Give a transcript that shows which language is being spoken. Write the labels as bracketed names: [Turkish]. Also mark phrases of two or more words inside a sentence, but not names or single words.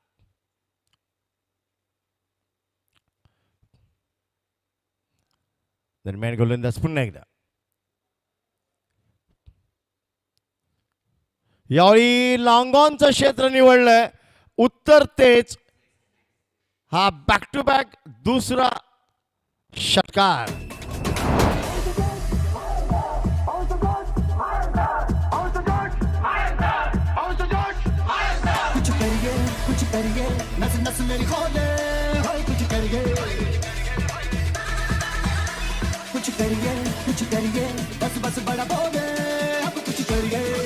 [Marathi] दरम्यान गोलंदाज पुन्हा एकदा. यावेळी लॉंग ऑनचं क्षेत्र निवडलंय, उत्तर तेच. हा [English] back to back [Marathi] दुसरा षटकार. [Hindi] कुछ करिए नस नस मेरी खोले, हाय कुछ करिए बस बस बड़ा बोले, अब कुछ करिए.